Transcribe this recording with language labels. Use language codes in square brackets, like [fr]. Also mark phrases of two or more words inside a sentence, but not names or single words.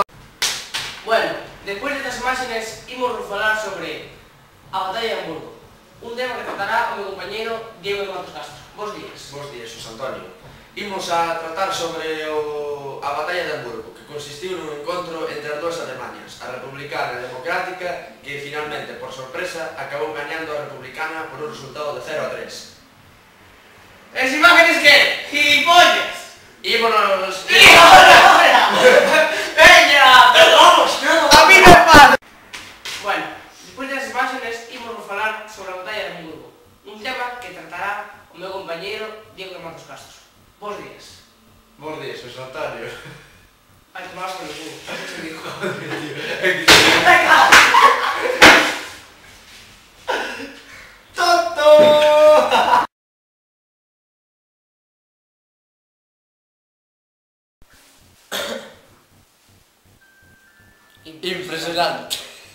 [es] Bueno, después de estas imágenes íbamos [gl] a falar sobre a batalla de Hamburgo, un tema que tratará o meu compañero Diego de Matos Castros. Bos días. Bos días, Xosé Antonio. Imos a tratar sobre a batalla de Hamburgo, que consistiu nun encontro entre as dúas Alemanias, a republicana e a democrática, que finalmente, por sorpresa, acabou gañando a republicana por un resultado de 0-3. [es] ¿Las imágenes qué? ¡Gilipollas! [gl] Ímonos... [es] ¡Peña! Vamos, a mí me pasa. Bueno, después de las imágenes íbamos [gl] a falar sobre a batalla de Hamburgo, un tema que tratará o meu compañero Diego de Matos Castros. Bos días. Bos días, Xosé Antonio. Ai, [es] tomás por el culo. Se dijo. ¡Tonto! Impresionante.